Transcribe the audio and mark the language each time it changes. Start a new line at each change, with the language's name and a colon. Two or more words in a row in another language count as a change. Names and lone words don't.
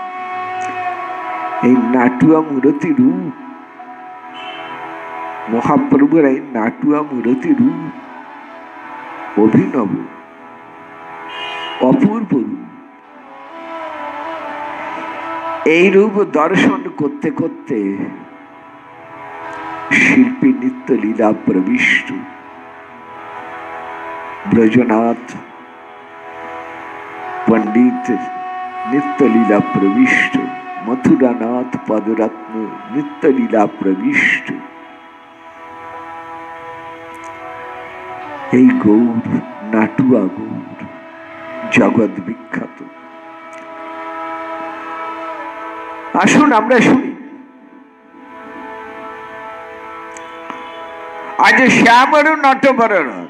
Bangla: এই নাটুয়া মূরতি রূপ, মহাপ্রভুর এই নাটুয়া মূরতি রূপ অভিনব, অপূর্ব রূপ। এই রূপ দর্শন করতে করতে শিল্পী নিত্য লীলা প্রবিষ্ট ব্রজনাথ পণ্ডিত নিত্য লীলা প্রবিষ্ট, মথুরানাথ পদরত্ন নিত্য লীলা প্রবিষ্ট। এই গৌর নাটুয়া গৌর জগৎ বিখ্যাত। আসুন আমরা শুনি আজ শ্যামর নটবরণ।